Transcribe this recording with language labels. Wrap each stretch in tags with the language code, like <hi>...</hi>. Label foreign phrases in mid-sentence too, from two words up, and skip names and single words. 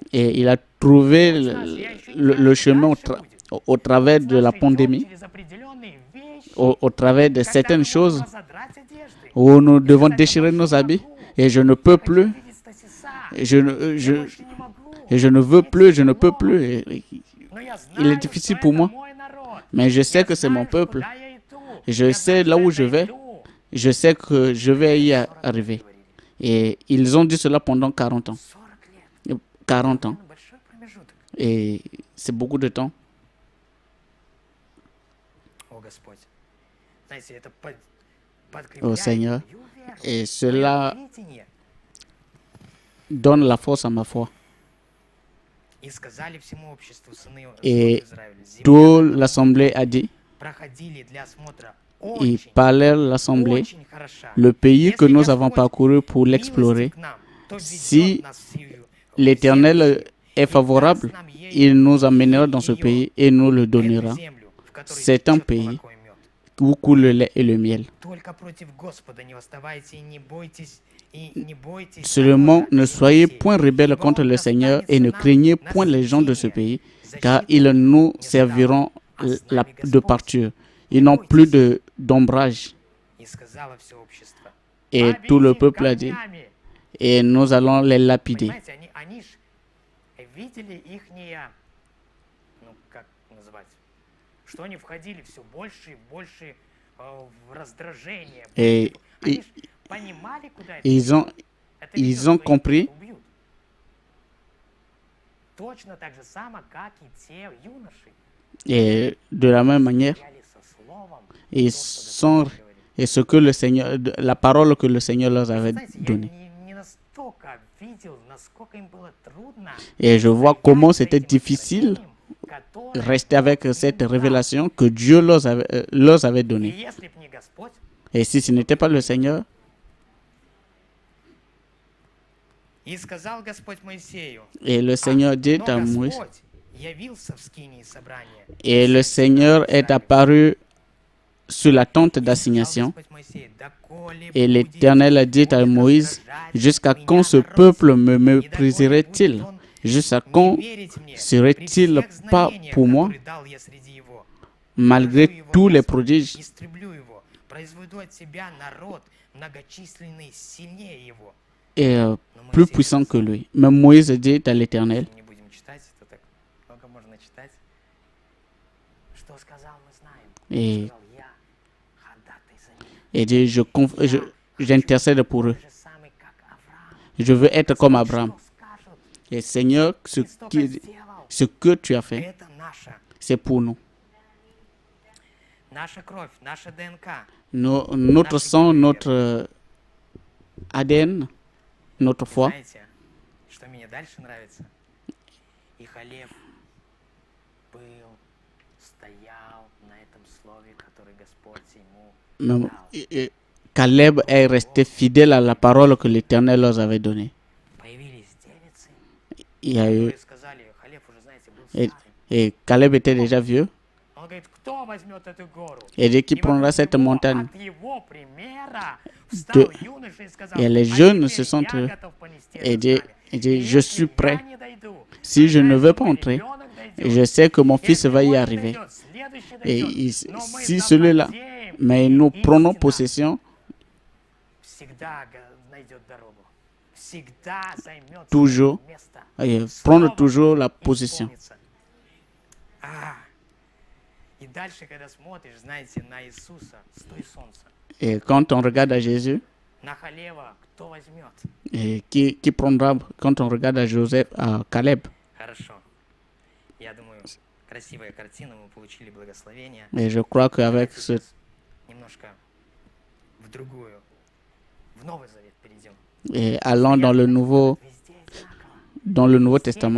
<fr>Et il a trouvé le chemin au travers de la pandémie,</fr> <ru>Через определенные вещи.</ru> <fr>au travers de</fr> <ru>Когда</ru> <fr>certaines</fr> <ru>мы</ru> <fr>choses</fr> <ru>можем разодрать одежды.</ru> <fr>où nous devons déchirer nos habits. Et je ne peux plus,</fr> <ru>Видеть Стасиса.</ru> <fr>et je,</fr> <ru>Я</ru> <fr>je,</fr> <ru>больше не могу.</ru> <fr>et je ne veux plus, je ne peux plus.</fr> <ru>Но я</ru> <fr>Il est</fr> <ru>знаю,</ru> <fr>difficile</fr> <ru>что</ru> <fr>pour</fr> <ru>это</ru> <fr>moi.</fr> <ru>мой народ.</ru> <fr>Mais je sais</fr> <ru>Я</ru> <fr>que c'est mon</fr> <ru>знаю,</ru> <fr>peuple.</fr> <ru>куда я иду.</ru> <fr>Je</fr> <ru>Я</ru> <fr>sais</fr> <ru>знаю,</ru> <fr>là</fr> <ru>что</ru> <fr>où</fr> <ru>я</ru> <fr>je vais.</fr> <ru>иду.</ru> <fr>Je sais que je vais y arriver. Et ils ont dit cela pendant 40 ans.</fr> <ru>40 лет.</ru> <fr>40 ans.</fr> <ru>Это большой промежуток.</ru> <fr>Et c'est beaucoup de temps.</fr> <ru>О, Господь. Знаете, это</ru> <fr>О, Seigneur.</fr> <ru>подкрепляет мою веру,</ru> <fr>Et</fr> <ru>мое</ru> <fr>cela</fr> <ru>видение.</ru> <fr>donne la force à ma foi.</fr> <ru>И сказали всему обществу сыны</ru> <fr>Et</fr> <ru>Израиля, земля,</ru> <fr>toute l'assemblée a dit,</fr> <ru>проходили для осмотра</ru> <fr>ils</fr> <ru>очень,</ru> <fr>parlèrent l'assemblée,</fr> <ru>очень хороша.</ru> <fr>le pays que</fr> <ru>Если</ru> <fr>nous avons</fr> <ru>Господь</ru> <fr>parcouru pour</fr> <ru>милостив</ru> <fr>l'explorer,</fr> <ru>к нам, то ведет</ru> <fr>si</fr> <ru>нас в сию</ru> <fr>l'Éternel</fr> <ru>землю</ru> <fr>est favorable, il nous amènera dans ce pays et nous le</fr> <ru>эту</ru> <fr>donnera.</fr> <ru>землю, в которой</ru> <fr>C'est un</fr> <ru>течет</ru> <fr>pays</fr> <ru>молоко и мед.</ru> <fr>où coule le lait et le miel.</fr> <ru>Только против Господа не восставайте и не бойтесь, и не бойтесь</ru> <fr>Seulement,</fr> <ru>народа</ru> <fr>ne soyez</fr> <ru>Моисея,</ru> <fr>point rebelles</fr> <ru>ибо</ru> <fr>contre</fr> <ru>он</ru> <fr>le Seigneur et ne</fr> <ru>достанется</ru> <fr>craignez</fr> <ru>нам</ru> <fr>point les gens de ce</fr> <ru>наследие,</ru> <fr>pays, car</fr> <ru>защиту</ru> <fr>ils nous</fr> <ru>не</ru> <fr>serviront</fr> <ru>а с нами</ru> <fr>de</fr> <ru>Господь.</ru> <fr>parture. Ils n'ont plus d'ombrage.</fr> <ru>И сказала все общество.</ru> <fr>Et tout le</fr> <ru>«Побейте</ru> <fr>peuple a dit,</fr> <ru>камнями».</ru> <fr>et nous allons les lapider.</fr> <ru>Понимаете, они ж видели ихние, ну как назвать, что они входили все больше и больше в раздражение.</ru> <fr>Et</fr> <ru>Они</ru> <fr>ils,</fr> <ru>ж понимали, куда это</ru> <fr>ils ont,</fr> <ru>это ведет,</ru> <fr>ils</fr> <ru>что</ru> <fr>ont</fr> <ru>их</ru> <fr>compris,</fr> <ru>убьют. Точно так же само, как и те юноши.</ru> <fr>et de la même manière,</fr> <ru>Стояли со словом,</ru> <fr>ils</fr> <ru>то, что</ru> <fr>sont,</fr> <ru>Господь говорит.</ru> <fr>et ce que le Seigneur, la parole que le Seigneur leur avait</fr> <ru>Знаете, я</ru> <fr>donnée.</fr> <ru>не настолько видел, насколько им было трудно</ru> <fr>Et je vois comment</fr> <ru>стоять за</ru> <fr>c'était</fr> <ru>этим</ru> <fr>difficile</fr> <ru>откровением, которое</ru> <fr>rester avec cette</fr> <ru>им дал.</ru> <fr>révélation que Dieu leur avait</fr> <ru>И</ru> <fr>donnée.</fr> <ru>если б не Господь,</ru> <fr>Et si ce n'était pas le Seigneur,</fr> <ru>и сказал Господь Моисею,</ru> <fr>et le Seigneur dit</fr> <ru>но</ru> <fr>à Moïse,</fr> <ru>Господь явился в скинии собрания.</ru> <fr>et le Seigneur est apparu sur la tente</fr> <ru>И сказал</ru> <fr>d'assignation,</fr> <ru>Господь Моисею, «Доколе</ru> <fr>et</fr> <ru>будет</ru> <fr>l'Éternel a dit à Moïse, jusqu'à quand ce peuple me mépriserait-il? Jusqu'à quand serait-il pas pour moi, malgré tous les prodiges?</fr> <ru>истреблю его, произведу от себя народ многочисленный, сильнее его».</ru> <fr>Et</fr> <ru>Но</ru> <fr>plus</fr> <ru>Моисей</ru> <fr>puissant que</fr> <ru>сказал,</ru> <fr>lui. Mais Moïse dit à l'Éternel,</fr> <ru>не будем читать, это так много можно читать. Что сказал, мы знаем.</ru> <fr>et,</fr> <ru>Сказал, я ходатай за них.</ru> <fr>et dit, j'intercède pour eux.</fr> <ru>Ты же самый, как Авраам.</ru> <fr>Je veux être comme Abraham.</fr> <ru>Что скажут?</ru> <fr>Et Seigneur,</fr> <ru>Ты столько сделал.</ru> <fr>ce que tu as fait,</fr> <ru>Это наша,</ru> <fr>c'est pour nous.</fr> <ru>наша кровь, наша ДНК.</ru> <fr>Notre sang, notre ADN, notre foi.</fr> <ru>Знаете, что мне дальше нравится? И Халев был, стоял на этом слове, которое Господь ему</ru> <fr>Mais,</fr> <ru>дал.</ru> <fr>Caleb est resté fidèle à la parole que l'Éternel leur avait donnée.</fr> <ru>Появились девицы,</ru> <fr>Il y a eu,</fr> <ru>которые сказали, Халев уже, знаете, был</ru> <fr>et,</fr> <ru>старым.</ru> <fr>et Caleb était déjà vieux.</fr> <ru>Он говорит, кто возьмет эту гору?</ru> <fr>Et dit qu'il</fr> <ru>И</ru> <fr>prendra</fr> <ru>вокруг</ru> <fr>cette</fr> <ru>него,</ru> <fr>montagne.</fr> <ru>от его примера встал юноша и сказал,</ru> <fr>Et les</fr> <ru>«А</ru> <fr>jeunes</fr> <ru>теперь</ru> <fr>se sont,</fr> <ru>я готов понести</ru> <fr>et</fr> <ru>это</ru> <fr>dit,</fr> <ru>знамя.</ru> <fr>et</fr> <ru>И</ru> <fr>dit, je</fr> <ru>если</ru> <fr>suis</fr> <ru>я</ru> <fr>prêt.</fr> <ru>не дойду,</ru> <fr>Si je ne</fr> <ru>тогда</ru> <fr>veux pas</fr> <ru>мой</ru> <fr>entrer,</fr> <ru>ребенок дойдет.</ru> <fr>et je sais que mon fils</fr> <ru>Если</ru> <fr>va y</fr> <ru>он не</ru> <fr>arriver.</fr> <ru>дойдет, следующий</ru> <fr>Et</fr> <ru>дойдет. Но мы</ru> <fr>si celui-là,</fr> <ru>завладеем,</ru> <fr>mais</fr> <ru>и</ru> <fr>nous prenons</fr> <ru>истина</ru> <fr>possession,</fr> <ru>всегда найдет дорогу. Всегда займет</ru> <fr>Toujours.</fr> <ru>свое место.</ru> <fr>et prendre toujours la position.</fr> <ru>исполнится. И дальше, когда смотришь, знаете, на Иисуса, стой солнце.</ru> <fr>Et quand on regarde à Jésus,</fr> <ru>На Халева кто возьмет?</ru> <fr>et qui prendra quand on regarde à Joseph, à Caleb?</fr> <ru>Хорошо. Я думаю, красивая картина, мы получили благословение.</ru> <fr>Et je crois qu'avec</fr> <ru>Давайте</ru> <fr>ce,</fr> <ru>сейчас немножко в другую, в Новый Завет перейдем.</ru> <fr>et allant dans le</fr> <ru>Везде</ru> <fr>Nouveau</fr> <ru>одинаково.</ru> <fr>Testament,</fr>